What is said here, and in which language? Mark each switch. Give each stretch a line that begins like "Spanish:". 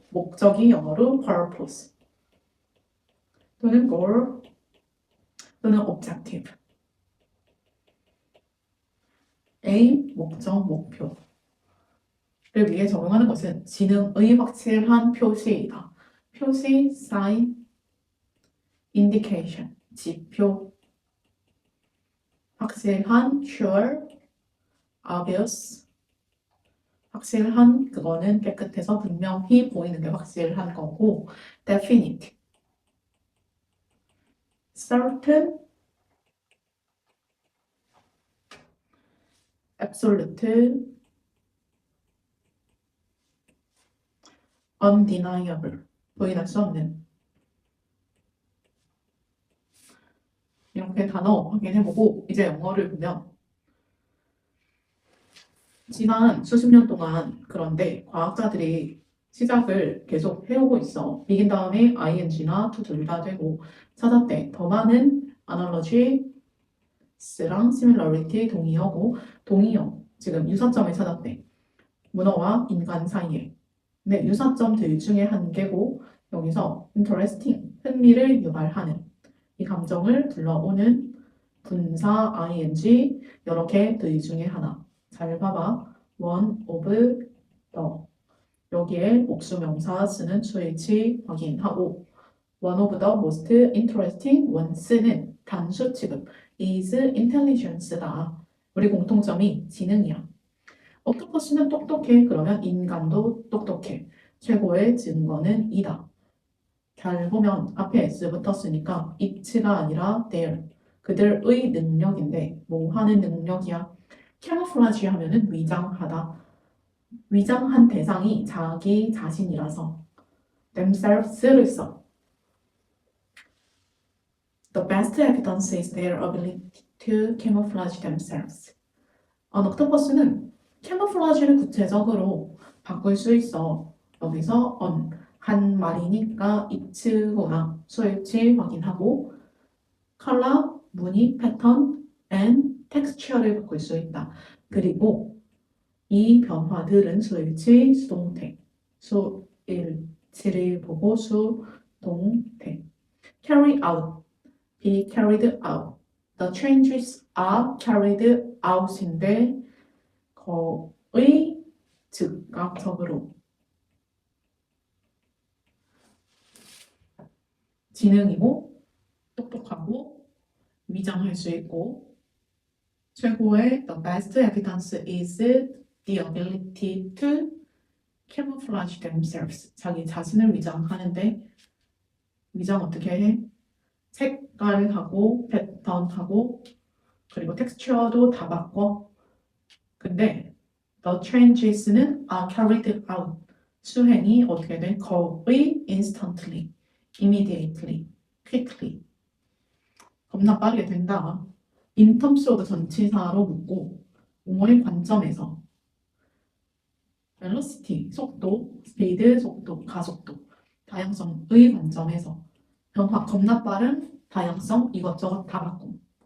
Korean: 목적이 영어로 purpose 또는 goal 또는 objective. aim, 목적, 목표를 위해 적용하는 것은 지능의 확실한 표시이다. 표시, sign, indication, 지표. 확실한, sure, obvious. 확실한, 그거는 깨끗해서 분명히 보이는 게 확실한 거고, definite.
English: certain, absolute, undeniable.
Korean: 부인할 수 없는. 이렇게 단어 확인해보고 이제 영어를 보면 지난 수십 년 동안 그런데 과학자들이 시작을 계속 해오고 있어. begin 다음에 ing나 to 둘 다 되고 찾았대. 더 많은 analogy랑 similarity 동의어고 동의어 지금 유사점을 찾았대. 문어와 인간 사이에. 네, 유사점들 중에 한 개고 여기서 interesting, 흥미를 유발하는 이 감정을 불러오는 분사 ing 여러 개들 중에 하나. 잘 봐봐. one of the 여기에 복수명사 쓰는 수일치 확인하고
English: one of the most interesting ones
Korean: 는 단수 취급
English: is intelligence
Korean: 다. 우리 공통점이 지능이야. 옥토퍼스는 똑똑해. 그러면 인간도 똑똑해. 최고의 증거는 이다. 잘 보면 앞에 s 붙었으니까 it가 아니라 their. 그들의 능력인데 뭐 하는 능력이야? 캐모플라지 하면은 위장하다. 위장한 대상이 자기 자신이라서 themselves를 써.
English: The best evidence is their ability to camouflage themselves.
Korean: 옥토퍼스는 캐모플라지를 구체적으로 바꿀 수 있어. 여기서 on 한 말이니까 it거나 수일치 확인하고 컬러, 무늬, 패턴, and texture를 바꿀 수 있다. 그리고 이 변화들은 수일치, 수동태, 수일치를 보고 수동태.
English: carry out, be carried out. The changes are carried out
Korean: 인데 거의 즉각적으로 지능이고 똑똑하고 위장할 수 있고 최고의
English: the best evidence is the ability to camouflage themselves.
Korean: 자기 자신을 위장하는데 위장 어떻게 해? 색깔하고 패턴하고 그리고 텍스처도 다 바꿔. 근데 the changes는
English: are carried out.
Korean: 수행이 어떻게 돼? 거의 instantly, immediately, quickly. 겁나 빠르게 된다. in terms of 전치사로 묻고 용어의 관점에서 velocity, 속도, speed, 속도, 가속도, 다양성의 관점에서 변화 겁나 빠른 다양성 이것저것 다 바꿈.